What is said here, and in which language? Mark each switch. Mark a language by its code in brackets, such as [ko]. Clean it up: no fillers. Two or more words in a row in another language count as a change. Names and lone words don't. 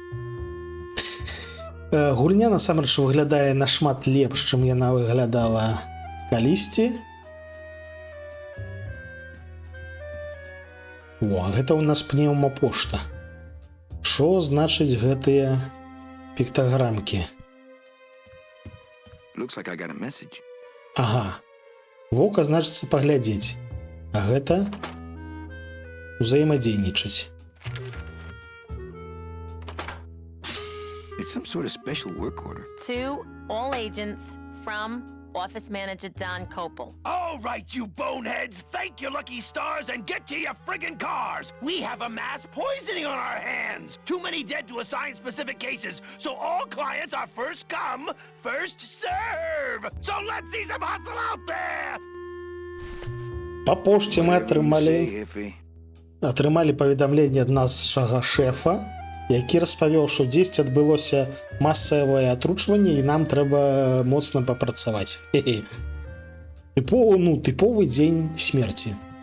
[be] Гульня насамрэч выглядае нашмат лепш, чым яна выглядала калісьці. О, гэта ў нас пнеўмапошта. Што значыць гэтыя піктаграмкі? [en] Looks like I got a message. [be] Ага. Вока значыцца паглядзець. А гэта узаемадзейнічаць. [en] It's some sort of special work order. To all agents from Office Manager Don Kopel. All right, you boneheads, thank your lucky stars and get to your friggin' cars. We have a mass poisoning on our hands. Too many dead to assign specific cases, so all clients are first come, first serve. So let's see some hustle out there. [be] Па пошце мы [en] Say, Iffy. [be] атрымалі паведамленне ад нашага шэфа, які распавёў, што дзесьці адбылося масавае атручванне і нам трэба моцна папрацаваць. Тыповы дзень смерці.